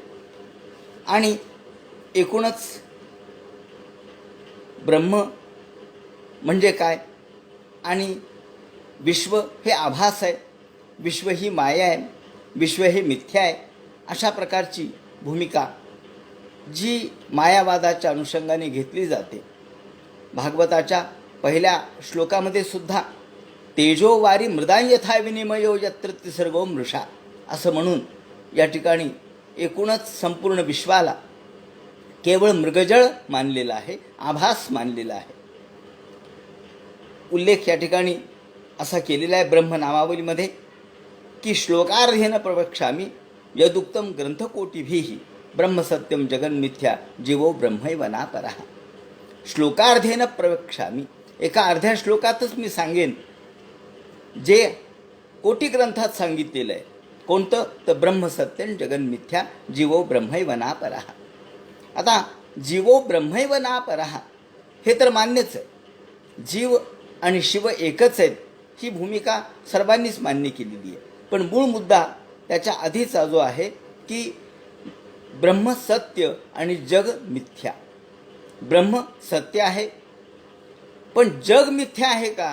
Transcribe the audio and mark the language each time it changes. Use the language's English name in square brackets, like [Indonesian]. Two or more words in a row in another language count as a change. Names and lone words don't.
[Marathi] आणि एकूणच ब्रह्म म्हणजे काय आणि विश्व हे आभास आहे, विश्व ही माया आहे, विश्व हे मिथ्या आहे, अशा प्रकारची भूमिका जी मायावादाच्या अनुषंगाने घेतली जाते. भागवताच्या पहिल्या श्लोकामध्ये सुद्धा [Sanskrit] तेजो वारी मृदा यथा विनिमयो यत्र तिसर्गो मृषा [Marathi] असं म्हणून या ठिकाणी एकूणच संपूर्ण विश्वाला केवळ मृगजळ मानलेला आहे, आभास मानलेला आहे. उल्लेख या ठिकाणी असा केलेला आहे ब्रह्मनामावलीमध्ये की [Sanskrit] श्लोकार्धेन प्रवक्ष्यामि यदुक्तम ग्रंथकोटिभिः ब्रह्मसत्यम जगन्मिथ्या जीवो ब्रह्मैव नापरः. श्लोकार्धेन प्रवक्ष्यामि, [Marathi] एका अर्ध्या श्लोकातच मी सांगेन जे कोटी ग्रंथात सांगितलेलं आहे. कोणतं? [Sanskrit] तर ब्रह्मसत्यम जगन्मिथ्या जीवो ब्रह्मैव नापरः. [Marathi] आता [Sanskrit] जीवो ब्रह्मैव नापरः [Marathi] हे तर मान्यच आहे, जीव आणि शिव एकच आहेत ही भूमिका सर्वांनीच मान्य केलेली आहे. पण मूळ मुद्दा त्याच्या आधीचा जो आहे की ब्रह्म सत्य आणि जग मिथ्या. ब्रह्म सत्य आहे पण जग मिथ्या आहे का?